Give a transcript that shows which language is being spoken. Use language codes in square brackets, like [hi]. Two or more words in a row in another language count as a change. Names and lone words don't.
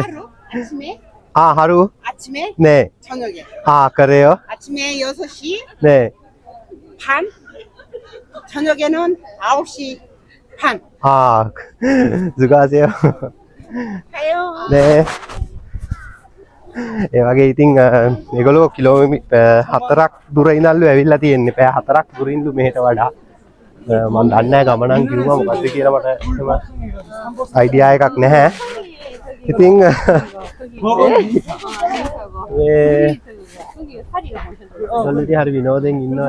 [ko] 하루 아침에 아, 하루? 아침에 네. 저녁에. 아, 그래요? 아침에 6시 네. 반. 저녁에는 9시 반. 아, 수고하세요. 가요. 네. [si] ඒ වගේ ඉතින් මේගොල්ලෝ කිලෝමීටර් 4ක් දුර ඉඳන්ලු ඇවිල්ලා තියෙන්නේ. පැය 4ක් දුරින්ලු මෙහෙට වඩා. මම දන්නේ නැහැ ගමනන් කිව්වා මොකද්ද කියලා මට එහෙම අයිඩියා එකක් නැහැ. ඉතින් මේ ඔයගොල්ලෝ හරි විනෝදෙන් ඉන්නවා.